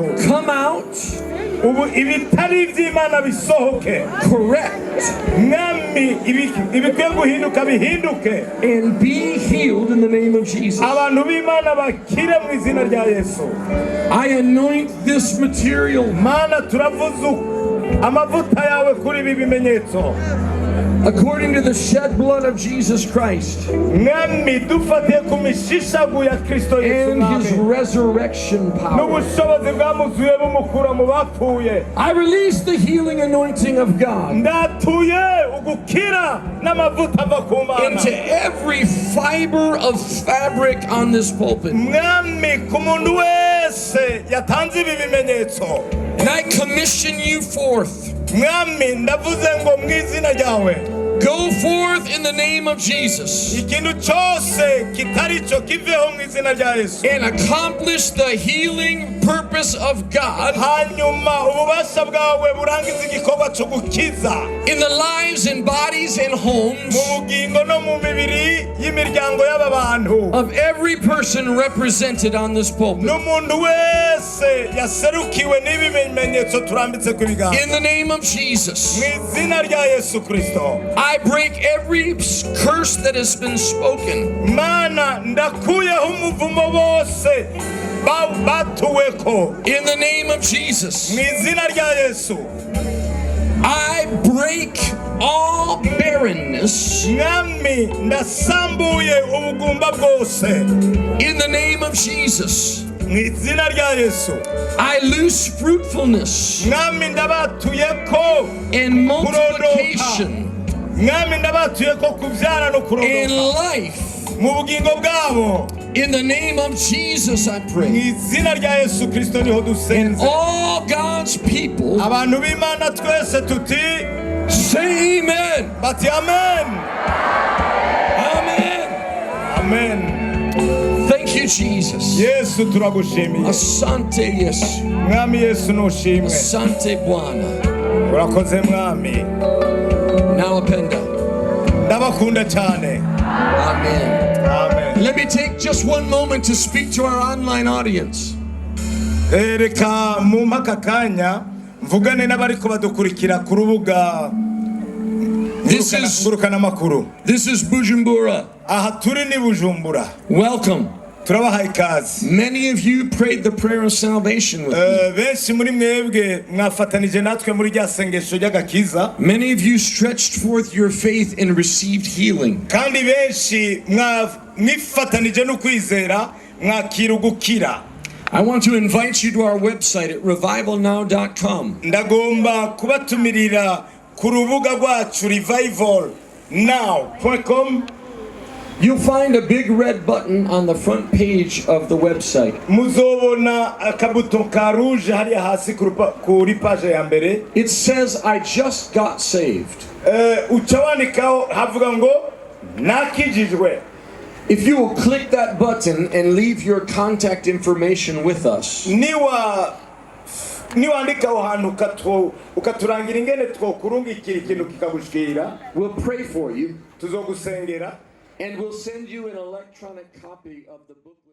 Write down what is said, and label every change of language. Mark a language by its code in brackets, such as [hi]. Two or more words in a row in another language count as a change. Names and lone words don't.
[en] come out, [rn] ubu ibitari iby'Imana bisohoke. [en] correct, [rn] Mwami ibikwiye guhinduka bihinduke, [en] and be healed in the name of Jesus. [rn] abantu b'Imana bakire mu izina rya Yesu. [en] I anoint this material [rn] Mana turavuze amavuta yawe kuri ibi bimenyetso [en] according to the shed blood of Jesus Christ [rn] Mwami dufatiye ku mishishagu ya Kristo Yesu [en] and his [rn] Mwami [en] resurrection power. [rn] n'ubushobozi bwamuzuye bumukura mu bapfuye. [en] I release the healing anointing of God [rn] Ndatuye ugukira n'amavuta ava ku Mana [en] into every fiber of fabric on this pulpit. [rn] Mwami ku muntu wese yatanze ibi bimenyetso. [en] And I commission you forth. [rn] Mwami ndavuze ngo mu izina ryawe [en] Go forth in the name of Jesus [rn] ikintu cyose kitari cyo kiveho mu izina rya Yesu, [en] and accomplish the healing purpose of God [rn] hanyuma ububasha bwawe burangiza igikorwa cyo gukiza [en] in the lives and bodies and homes [rn] mu bugingo no mu mibiri y'imiryango y'aba bantu [en] of every person represented on this pulpit. [rn] n'umuntu wese yaserukiwe n'ibi bimenyetso turambitse ku biganza [en] In the name of Jesus, [rn] mu izina rya Yesu Kristo. [en] I break every curse that has been spoken. [rn] Mana ndakuyeho umuvumo bose batuweko [en] In the name of Jesus, [rn] mu izina rya Yesu. [en] I break all barrenness. [rn] Mwami ndasambuye ubugumba bwose [en] In the name of Jesus, [rn] mu izina rya Yesu. [en] I loose fruitfulness [rn] Mwami ndabatuyeko [en] and multiplication [rn] Mwami ndabatuyeko kubyara no [en] in [rn] kurondoka [en] life. [rn] mu bugingo bwabo. [en] In the name of Jesus, I [rn] Mu [en] pray. [rn] izina rya Yesu Kristo niho [en] And [rn] dusenze. [en] all God's people [rn] Abantu b'Imana twese tuti [en] say amen. [rn] bati amen. [en] Amen. [rn] Amen. [en] Thank you, Jesus. [rn] Yesu turagushimiye. [sw] Asante Yesu. [rn] Mwami Yesu nushimwe. [sw] Asante Bwana. [rn] Urakoze Mwami. [sw] Nawapenda. [rn] Ndabakunda cyane. [en] Amen. [rn] Amen. [en] Let me take just one moment to speak to our online audience. [rn] Reka mu mpaka kanya mvugane n'abariko badukurikira ku rubuga ngurukana makuru. [en] This is Bujumbura. [rn] Aha turi ni Bujumbura. [en] Welcome. [rn] Turabaha ikaze. [en] Many of you prayed the prayer of salvation with me. [rn] Benshi muri mwebwe mwafatanije natwe muri rya sengesho ry'agakiza. [en] Many of you stretched forth your faith and received healing. [rn] Kandi benshi mwifatanije no kwizera mwakira ugukira. [en] I want to invite you to our website at revivalnow.com. [rn] Ndagomba kubatumirira ku rubuga rwacu revivalnow.com. [en] You'll find a big red button on the front page of the website. [rn] Muzobona akabuto ka rouge hariya hasi kuri page ya mbere. [en] It says, I just got saved. [rn] Ucawanikaho havuga ngo nakijijwe. [en] If you will click that button and leave your contact information with us, [rn] niwandika aho hantu ukaturangira ingene twokurungikira ikintu kikagushikira, [en] we'll pray for you [rn] tuzogusengera [en] and we'll send you an electronic copy of the book.